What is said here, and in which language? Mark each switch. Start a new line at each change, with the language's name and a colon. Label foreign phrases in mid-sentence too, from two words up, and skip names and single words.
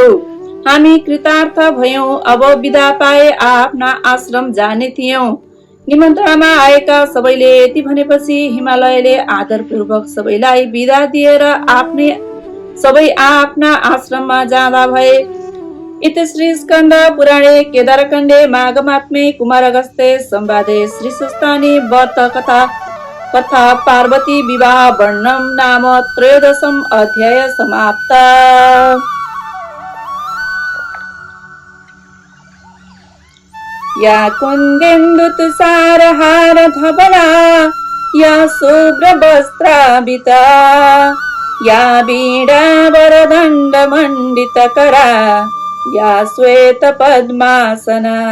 Nepali: हामी कृतार्थ भयौं, अब बिदा पाए आफ्ना आश्रम जाने थियौं। निमन्त्रणामा आएका सबैले यति भनेपछि हिमालयले आदरपूर्वक सबैलाई बिदा दिएर सबै आफ्ना आश्रममा जाँदा भए।
Sanskrit: इति श्री स्कन्द पुराणे केदारखण्डे माघमात्मे कुमारगस्ते संवादे श्री सुस्तानी व्रत कथा पार्वती विवाह वर्णनम नाम 13 अध्याय समाप्त। या कुन्देन्दु तुषारहार धवला, या शुभ्रवस्त्राभिता, या वीणा वरदण्ड मण्डितकरा, या श्वेत पद्मासना,